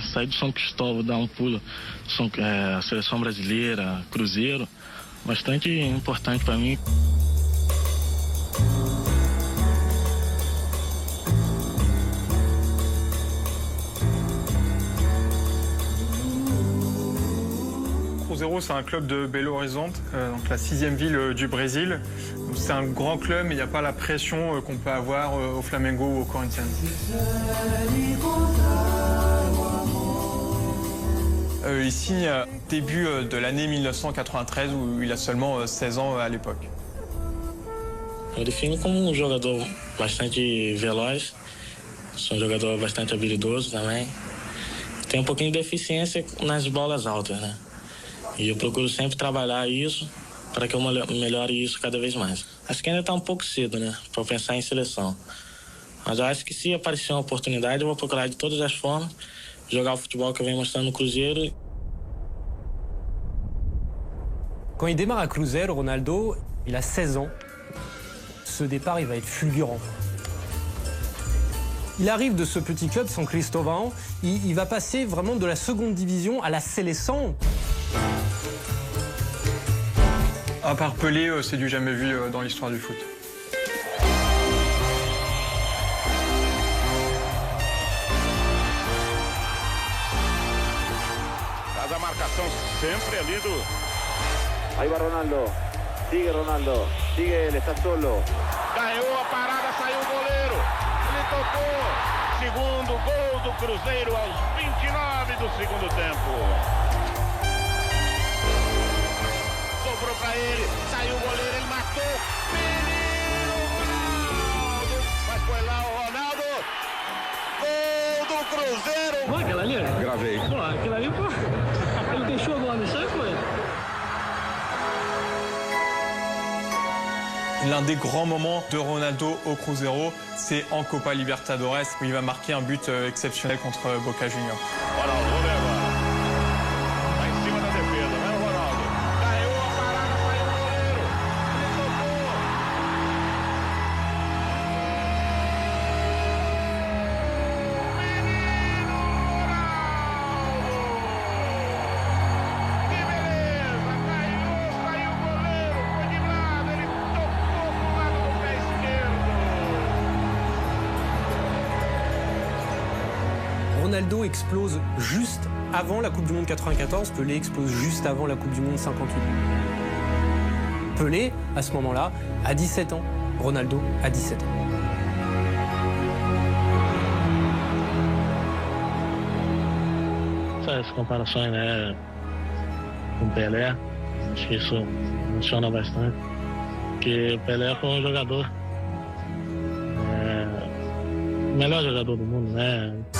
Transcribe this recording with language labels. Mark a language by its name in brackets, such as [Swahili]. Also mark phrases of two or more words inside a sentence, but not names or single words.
[Portuguese] Sair do São Cristóvão, dar um pulo, seleção brasileira, Cruzeiro, bastante importante para mim. [French] Cruzeiro, c'est un club de Belo Horizonte, donc la 6e ville du Brésil. C'est un grand club, mais il n'y a pas la pression qu'on peut avoir au Flamengo ou au Corinthians. Il signe début de l'année 1993, où il a seulement 16 ans à l'époque. [Portuguese] Eu defino como jogador bastante veloz, sou um jogador bastante habilidoso também. Tem pouquinho de deficiência nas bolas altas, né? E eu procuro sempre trabalhar isso para que eu melhore isso cada vez mais. Acho que ainda está um pouco cedo, né, para pensar em seleção. Mas eu acho que se aparecer uma oportunidade, eu vou procurar de todas as formas jogar o futebol que eu venho mostrando no Cruzeiro. [French] Quand il démarre à Cruzeiro, Ronaldo, il a 16 ans. Ce départ, il va être fulgurant. Il arrive de ce petit club, São Cristóvão. Il va passer vraiment de la seconde division à la séleção. À part Pelé, c'est du jamais vu dans l'histoire du foot. [Portuguese] Faz a marcação sempre ali do... [Spanish] Ahí va Ronaldo. Sigue él, está solo. [Portuguese] Ganhou a parada, saiu o goleiro. Ele tocou. Segundo gol do Cruzeiro aos 29 do segundo tempo. Sobrou pra ele, saiu o goleiro, ele matou. Menino Ronaldo. Mas foi lá o Ronaldo. Gol do Cruzeiro. Pô, aquela ali? Gravei. Pô, aquela ali, pô. Ele deixou a bola no chão, pô. [French] L'un des grands moments de Ronaldo au Cruzeiro, c'est en Copa Libertadores, où il va marquer un but exceptionnel contre Boca Juniors. [Portuguese] Ronaldo, vou ver agora. Tá em cima da defesa, vai o Ronaldo. Ganhou a parada, saiu o goleiro. Ele tocou. Menino Ronaldo. Que beleza, saiu o goleiro, foi de lado, ele tocou pro lado do pé esquerdo. [French] Ronaldo explose juste avant la Coupe du Monde 94, Pelé explose juste avant la Coupe du Monde 58. Pelé, à ce moment-là, a 17 ans. Ronaldo a 17 ans. [Portuguese] Essas comparações, né, com o Pelé, acho que isso funciona bastante, porque o Pelé foi um jogador, o melhor jogador do mundo, né?